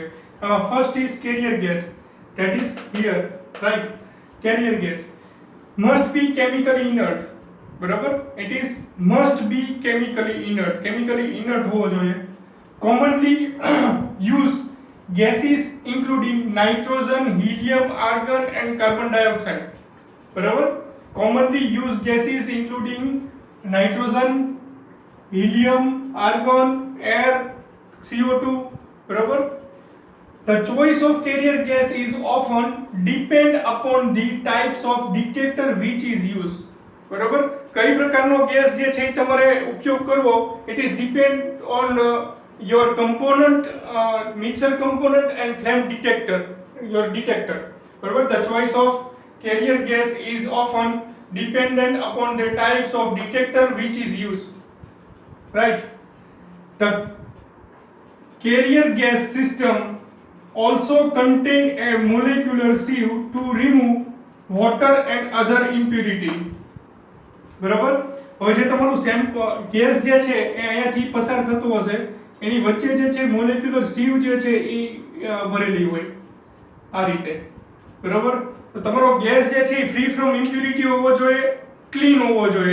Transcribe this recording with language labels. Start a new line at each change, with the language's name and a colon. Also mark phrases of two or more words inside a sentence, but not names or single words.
English: First is carrier gas, that is here, right? carrier gas must be chemically inert. બરાબર? it is must be chemically inert. chemically inert
Gujarati: હોવો જોઈએ.
English: commonly used gases including nitrogen, helium, argon and carbon dioxide.
Gujarati: બરાબર?
English: commonly used gases including nitrogen, helium, argon, air, CO2.
Gujarati: બરાબર?
English: The choice of carrier gas is often depend upon the types of detector which is used.
Gujarati: બરાબર? કઈ પ્રકારનો ગેસ જે છે તમારે ઉપયોગ કરવો,
English: it is depend on your component, mixer component and flame detector, your detector. Barabar? The choice of carrier gas is often dependent upon the types of detector which is used. Right? The carrier gas system also contain a molecular sieve to remove water and other impurity.
Gujarati: બરાબર? હવે જે તમારું
English: sample gas
Gujarati: જે છે એ અહીંયાથી પસાર થતો હશે એની વચ્ચે જે છે
English: molecular sieve
Gujarati: જે છે એ ભરેલી હોય આ રીતે. બરાબર? તો તમારો ગેસ જે છે એ
English: free from impurity
Gujarati: હોવો જોઈએ, ક્લીન હોવો જોઈએ.